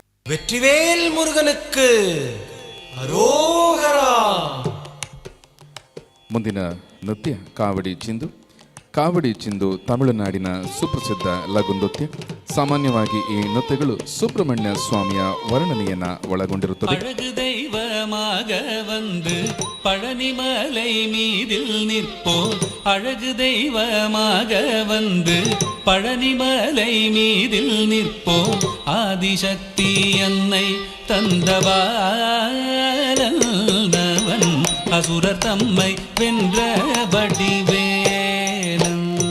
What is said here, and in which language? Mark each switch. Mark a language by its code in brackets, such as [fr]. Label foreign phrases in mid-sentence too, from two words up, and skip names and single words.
[ta] வெற்றிவேல் முருகனுக்கு ಅರೋಗರ. [kn] ಮುಂದಿನ ನೃತ್ಯ ಕಾವಡಿ ಚಿಂದು ತಮಿಳುನಾಡಿನ ಸುಪ್ರಸಿದ್ಧ ಲಘು ನೃತ್ಯ. ಸಾಮಾನ್ಯವಾಗಿ ಈ ನೃತ್ಯಗಳು ಸುಬ್ರಹ್ಮಣ್ಯ ಸ್ವಾಮಿಯ ವರ್ಣನೆಯನ್ನ ಒಳಗೊಂಡಿರುತ್ತದೆ. [ta] அழகு தெய்வமாக வந்து பழனிமலை மீதில் நிற்போம், அழகு தெய்வமாக வந்து பழனிமலை மீதில் நிற்போம். ஆதிசக்தி அன்னை தந்தபாலவன் அசுரர் தம்மை வென்ற வடிவேலன்.